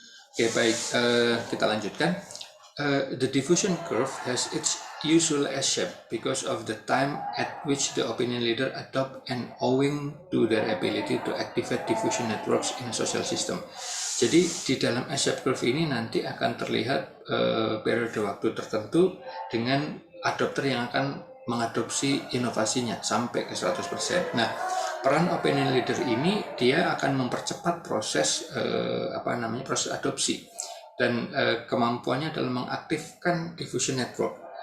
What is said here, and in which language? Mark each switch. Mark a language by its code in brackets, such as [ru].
[id] Oke, baik, kita lanjutkan. [en] The diffusion curve has its usual S-shape because of the time at which the opinion leader adopt and owing to their ability to activate diffusion networks in a social system. [id] Jadi di dalam S-shape curve ini nanti akan terlihat periode waktu tertentu dengan adopter yang akan mengadopsi inovasinya sampai ke 100%. Nah, peran opinion leader ini dia akan mempercepat proses proses adopsi dan kemampuannya dalam mengaktifkan diffusion network.